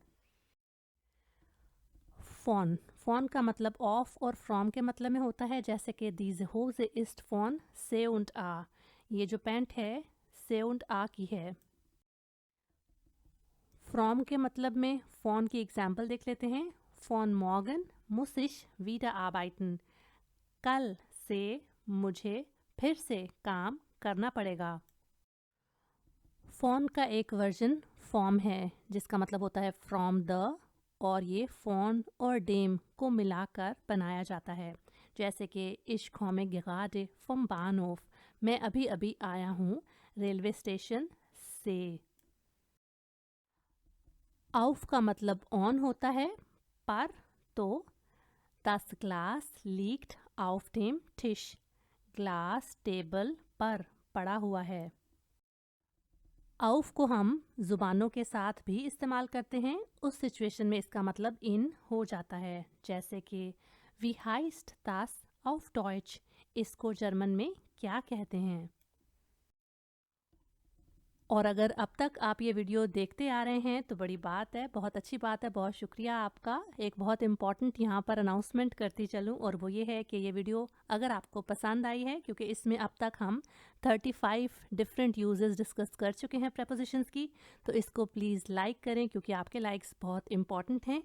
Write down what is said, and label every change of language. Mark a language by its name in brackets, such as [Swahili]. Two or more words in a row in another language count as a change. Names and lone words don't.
[Hindi] फ़ॉन, फ़ॉन का मतलब ऑफ और फ्रॉम के मतलब में होता है। जैसे कि [German] diese Hose ist von [Hindi] से und आ, ये जो पैंट है से und आ की है। फ्रॉम के मतलब में फ़ॉन की एग्जाम्पल देख लेते हैं। [German] von morgen muss ich wieder arbeiten, [Hindi] कल से मुझे फिर से काम करना पड़ेगा। फ़ॉन का एक वर्जन फॉर्म है, जिसका मतलब होता है [English] from the, [Hindi] और ये फ़ॉन और डेम को मिलाकर बनाया जाता है। जैसे कि [German] ich komme gerade vom Bahnhof, [Hindi] मैं अभी अभी आया हूँ रेलवे स्टेशन से। auf का मतलब ऑन होता है, पर, तो [German] das Glas liegt auf dem Tisch, [Hindi] ग्लास टेबल पर पड़ा हुआ है। आउफ को हम ज़ुबानों के साथ भी इस्तेमाल करते हैं। उस सिचुएशन में इसका मतलब इन हो जाता है। जैसे कि [German] wie heißt das auf Deutsch, [Hindi] इसको जर्मन में क्या कहते हैं। और अगर अब तक आप ये वीडियो देखते आ रहे हैं तो बड़ी बात है, बहुत अच्छी बात है, बहुत शुक्रिया आपका। एक बहुत इम्पॉर्टेंट यहाँ पर अनाउंसमेंट करती चलूँ, और वो ये है कि ये वीडियो अगर आपको पसंद आई है, क्योंकि इसमें अब तक हम 35 डिफरेंट यूजेस डिस्कस कर चुके हैं प्रेपोजिशंस की, तो इसको प्लीज़ लाइक करें, क्योंकि आपके लाइक्स बहुत इंपॉर्टेंट हैं।